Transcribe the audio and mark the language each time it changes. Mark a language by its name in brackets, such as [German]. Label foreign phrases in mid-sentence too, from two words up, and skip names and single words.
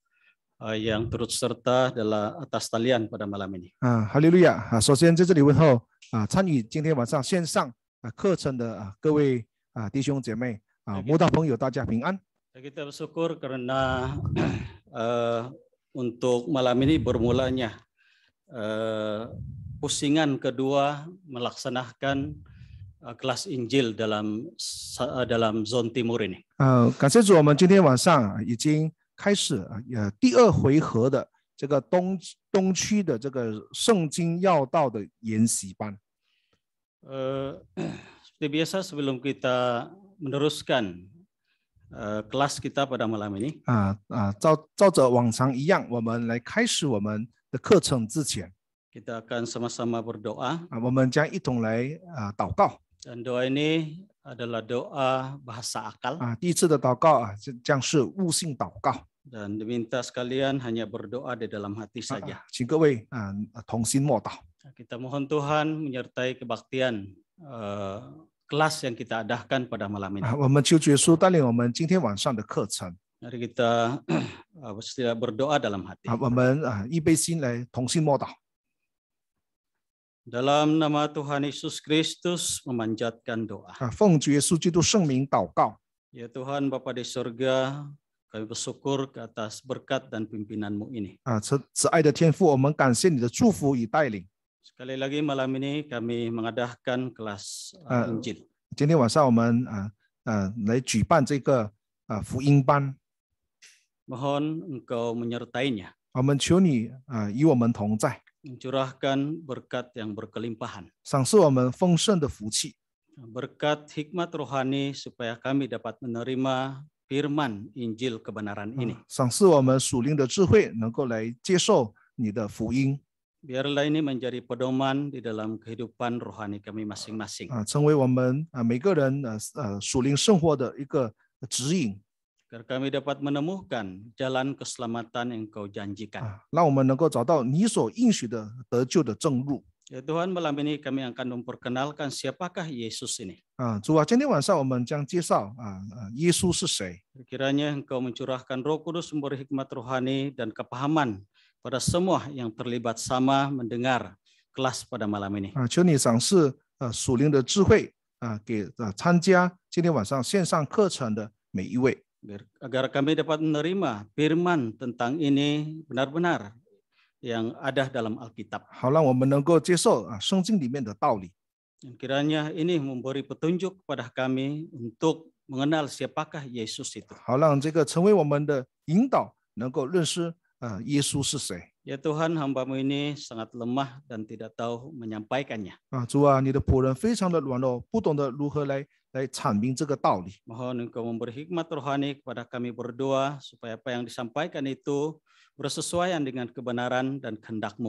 [Malay] yang turut serta dalam atas talian pada malam ini. [Chinese] 哈利路亚！首先在这里问候参与今天晚上线上课程的各位弟兄姐妹慕道朋友，大家平安。 [Malay] Kita bersyukur karena untuk malam ini bermulanya pusingan kedua melaksanakan kelas Injil dalam zon timur ini. [Chinese] 感谢主，我们今天晚上已经开始第二回合的这个东区的这个圣经要道的研习班。 [Malay] Seperti biasa sebelum kita meneruskan kelas kita pada malam ini. [Chinese] 照着往常一样，我们来开始我们的课程之前， [Malay] kita akan sama-sama berdoa. [Chinese] 我们将一同来祷告。 [Malay] Dan doa ini adalah doa bahasa akal. [Chinese] 第一次的祷告将是悟性祷告。 [Malay] Dan diminta sekalian hanya berdoa di dalam hati saja. [Chinese] 请各位同心默祷。 [Malay] Kita mohon Tuhan menyertai kebaktian kelas yang kita adakan pada malam ini. [Chinese] 我们求主耶稣带领我们今天晚上的课程。 [Malay] Mari kita berdoa dalam hati. [Chinese] 我们预备心来同心默祷。 [Malay] Dalam nama Tuhan Yesus Kristus memanjatkan doa. [Chinese] 奉主耶稣基督圣名祷告。 [Malay] Ya Tuhan Bapa di surga, kami bersyukur ke atas berkat dan pimpinan-Mu ini. [Chinese] 慈爱的天父，我们感谢你的祝福与带领。 [Malay] Sekali lagi malam ini kami mengadakan kelas Injil. [Chinese] 今天晚上我们来举办这个福音班， [Malay] Mohon Engkau menyertainya, [Chinese] 我们求你与我们同在， [Malay] mencurahkan berkat yang berkelimpahan, [Chinese] 赏赐我们丰盛的福气， [Malay] berkat hikmat rohani supaya kami dapat menerima firman Injil kebenaran ini. [Chinese] 赏赐我们属灵的智慧，能够来接受你的福音， [Malay] Biarlah ini menjadi pedoman di dalam kehidupan rohani kami masing-masing. [Chinese] 成为我们每个人属灵生活的一个指引， [Malay] Agar kami dapat menemukan jalan keselamatan yang Engkau janjikan. [Chinese] 让我们能够找到你所应许的得救的正路。 [Malay] Ya Tuhan, malam ini kami akan memperkenalkan siapakah Yesus ini. [Chinese] 主啊，今天晚上我们将介绍耶稣是谁。 [Malay] Kiranya Engkau mencurahkan Roh Kudus, memberi hikmat rohani dan kepahaman pada semua yang terlibat sama mendengar kelas pada malam ini. [Chinese] 求你赏赐属灵的智慧给参加今天晚上线上课程的每一位， [Malay] Agar kami dapat menerima firman tentang ini benar-benar yang ada dalam Alkitab. [Chinese] 好让我们能够接受圣经里面的道理。 [Malay] Dan kiranya ini memberi petunjuk kepada kami untuk mengenal siapakah Yesus itu. [Chinese] 好让这个成为我们的引导，能够认识耶稣是谁。 [Malay] Ya Tuhan, hamba-Mu ini sangat lemah dan tidak tahu menyampaikannya. [Chinese] 主啊，你的仆人非常的软弱，不懂得如何来阐明这个道理。 [Malay] Mohon Engkau memberi hikmat rohani kepada kami berdua supaya apa yang disampaikan itu bersesuaian dengan kebenaran dan kehendak-Mu.